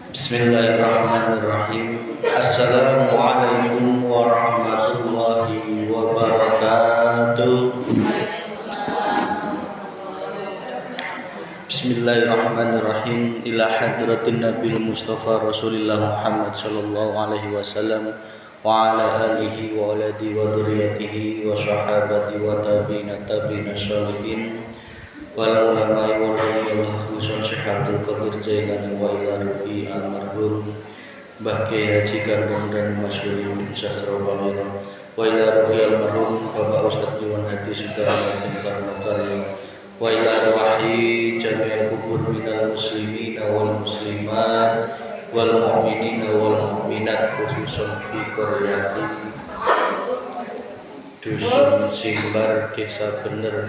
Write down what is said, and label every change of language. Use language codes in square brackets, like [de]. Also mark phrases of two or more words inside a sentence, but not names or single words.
[ar] بسم الله الرحمن الرحيم. السلام عليكم ورحمة الله وبركاته. Bismillahirrahmanirrahim. إلى حضرة النبي المصطفى رسول الله محمد صلى الله عليه وسلم وعلى آله وأولاده وذريته وصحابته والتابعين الصالحين والعلماء والأولياء خصوص الشيخ قادر جيلاني وإلى روح المرحوم Mbah Kiai Haji Kandung dan Masyhur Sastra Bawira وإلى روح المرحوم Bapak Ustaz Iwan Hadi Sudarman bin Karya وإلى روح جميع القبور من المسلمين والمسلمات والمؤمنين والمؤمنات خصوصا في قرية Dusun Simbar Desa Bener.